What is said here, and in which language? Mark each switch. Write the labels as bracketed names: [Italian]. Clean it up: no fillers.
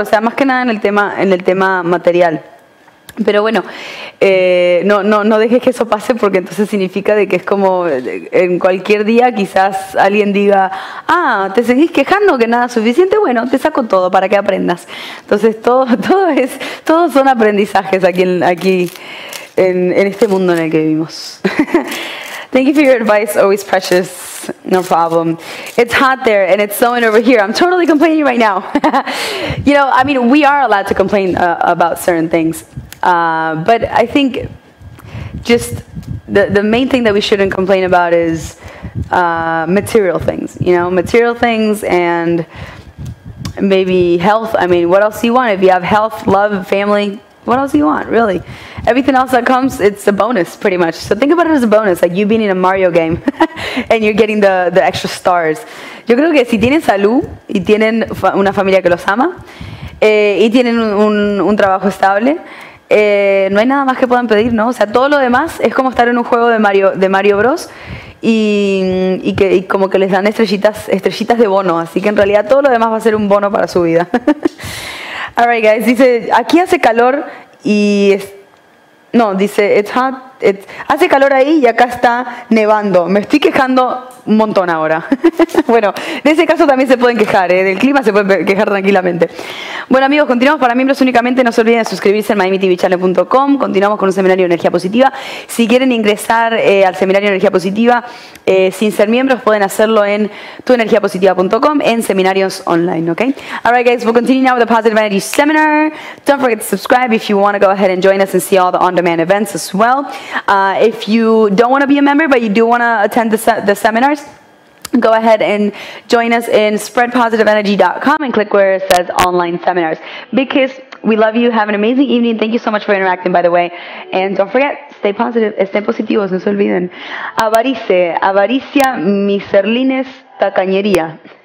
[Spanish] O sea, más que nada en el tema material. Pero bueno, no dejes que eso pase porque entonces significa de que es como en cualquier día quizás alguien diga, ah, ¿te seguís quejando que nada es suficiente? Bueno, te saco todo para que aprendas. Entonces todos son aprendizajes aquí en este mundo en el que vivimos. [English] Thank you for your advice, always precious. No problem. It's hot there and it's snowing over here. I'm totally complaining right now. You know, I mean, we are allowed to complain about certain things. But I think just the main thing that we shouldn't complain about is material things. You know, material things and maybe health. I mean, what else do you want? If you have health, love, family, what else do you want, really? Everything else that comes, it's a bonus, pretty much. So think about it as a bonus, like you being in a Mario game and you're getting the extra stars. [Spanish] Yo creo que si tienen salud y tienen una familia que los ama y tienen un trabajo estable, no hay nada más que puedan pedir, ¿no? O sea, todo lo demás es como estar en un juego de Mario Bros. Y como que les dan estrellitas de bono. Así que en realidad todo lo demás va a ser un bono para su vida. [English] Alright, guys. [Spanish] Dice, aquí hace calor y... dice, [English] it's hot. [Spanish] Hace calor ahí y acá está nevando. Me estoy quejando un montón ahora. Bueno, en ese caso también se pueden quejar, del clima se pueden quejar tranquilamente. Bueno, amigos, continuamos para miembros únicamente. No se olviden de suscribirse en miamitvchannel.com. Continuamos con un seminario de energía positiva. Si quieren ingresar al seminario de energía positiva sin ser miembros, pueden hacerlo en tuenergiapositiva.com en seminarios online, okay? [English] Alright, guys, we'll continue now with the Positive Energy Seminar. Don't forget to subscribe if you want to go ahead and join us and see all the on-demand events as well. If you don't want to be a member, but you do want to attend the seminars, go ahead and join us in spreadpositiveenergy.com and click where it says online seminars. Because we love you. Have an amazing evening. Thank you so much for interacting, by the way. And don't forget, stay positive, [Spanish] estén positivos, no se olviden. Avaricia, miserlines, tacañería.